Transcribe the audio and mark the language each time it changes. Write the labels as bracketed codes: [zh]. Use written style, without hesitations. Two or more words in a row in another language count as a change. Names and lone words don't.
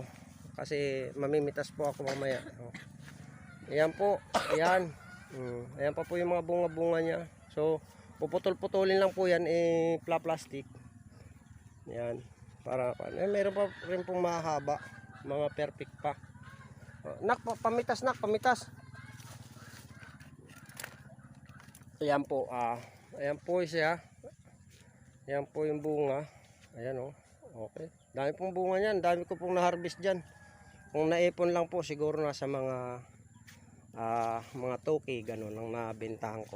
[tl] Kasi mamimitas po ako mamaya. Ayan po, ayan. Ayan pa po yung mga bunga-bunga niya. So, puputol-putulin lang po yan, plastic. Ayan, para, meron pa rin pong mahaba. Mga perfect pa. Nak, pamitas nak, pamitas. Ayan po, ayan po siya. Ayan po yung bunga. Ayan oh. Okay. Dami pong bunga niyan, dami ko pong na-harvest diyan. Kung naipon lang po siguro nasa mga 2K ganun lang nabentahan ko.